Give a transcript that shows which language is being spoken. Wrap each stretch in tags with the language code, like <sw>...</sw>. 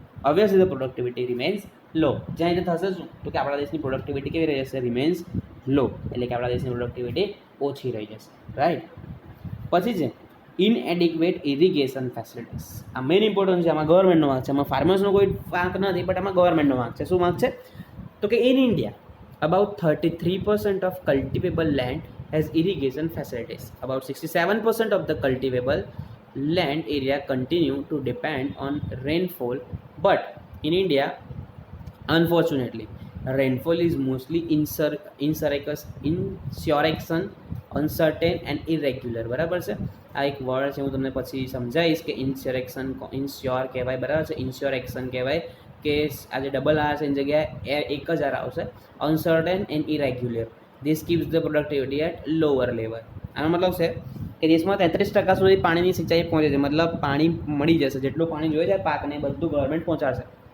<en>Obviously the productivity remains low.</en> <gu>જ્યાં રીતે થશે શું તો કે આપણા દેશની પ્રોડક્ટિવિટી કેવી રહેશે? રિમેન્સ લો, એટલે કે આપણા દેશની પ્રોડક્ટિવિટી ઓછી રહી જશે, રાઈટ. પછી છે ઇનએડિક્વેટ ઇરિગેશન ફેસિલિટીઝ. આ મેઇન ઇમ્પોર્ટન્ટ છે, આમાં ગવર્મેન્ટનો વાંક છે, આમાં ફાર્મર્સનો કોઈ વાંક નથી, બટ આમાં ગવર્મેન્ટનો વાંક છે. શું વાંક છે?</gu> <en>તો કે in India about 33% of cultivable land has irrigation facilities. About 67% of the cultivable land area continue to depend on rainfall, but in India, unfortunately, rainfall is mostly insurrection, uncertain and irregular.</en> <gu>બરાબર છે. આ એક word છે, હું તમને પછી સમજાવીશ કે ઇન્શ્યોર કહેવાય, બરાબર છે, ઇન્શ્યોરેક્શન કહેવાય કે આજે ડબલ આર છે એની જગ્યાએ એક જ આર આવશે.</gu> <en>Uncertain and irregular, this keeps the productivity at lower level.</en> <gu>આનો મતલબ છે કે દેશમાં 33% સુધી પાણીની સિંચાઈ પહોંચે છે, મતલબ પાણી મળી જશે, જેટલું પાણી જોઈએ છે પાકને બધું ગવર્મેન્ટ પહોંચાડશે.</gu>